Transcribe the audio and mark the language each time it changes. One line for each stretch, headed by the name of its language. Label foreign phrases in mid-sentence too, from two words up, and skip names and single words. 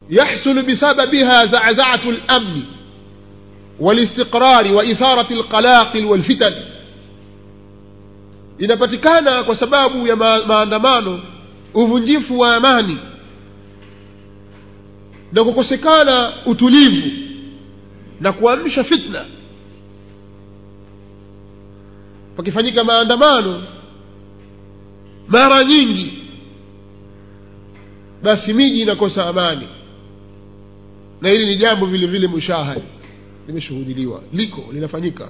Arabic: يحصل بسببها زعزعة الأمن والاستقرار وإثارة القلاقل والفتن.
Swahili: inapatikana kwa sababu ya maandamano uvunjifu wa amani na kukosekana utulivu na kuamsha fitna. Pakifanyika maandamano mara nyingi, basi miji inakosa amani, na hili ni jambo vile vile mushahidi, limeshuhudiliwa, liko linafanyika.